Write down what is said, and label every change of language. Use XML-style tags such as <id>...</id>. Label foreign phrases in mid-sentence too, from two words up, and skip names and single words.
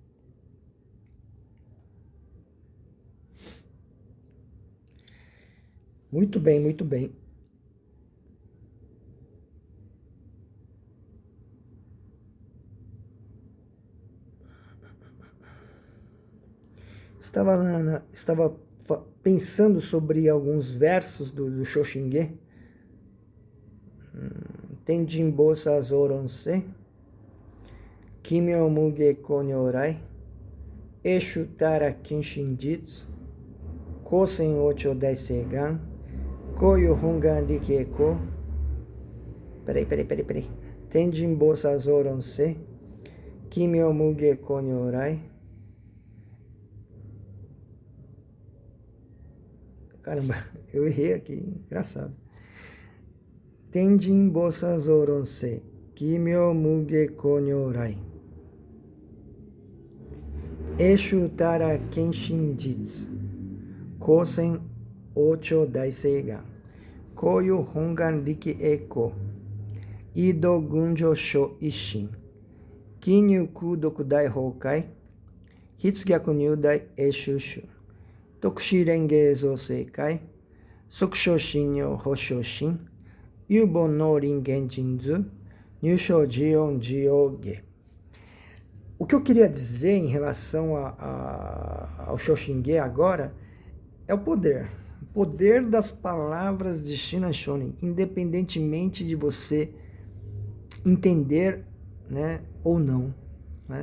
<pt>Muito bem, muito bem. Estava pensando sobre alguns versos do Shoshinge.</pt> <ja>天親菩薩造論説 帰命無碍光如来 依修多羅顕真実 光闡横超大誓願 広由本願力回向.</ja> <pt>Peraí.</pt> <ja>天親菩薩造論説 帰命無碍光如来.</ja> <pt>Caramba, eu errei aqui, engraçado.</pt> <ja>天親菩薩造論説 帰命無碍光如来. 依修多羅顕真実 光闡横超大誓願 広由本願力回向 為度群生彰一心 帰入功徳大宝海 必獲入大会衆数 得至蓮華蔵世界 即証真如法性身 遊煩悩林現神通 入生死園示応化.</ja> <pt>O que eu queria dizer em relação ao Shoshinge agora é o poder. O poder das palavras de Shinan Shonin, independentemente de você entender, né, ou não, né?</pt>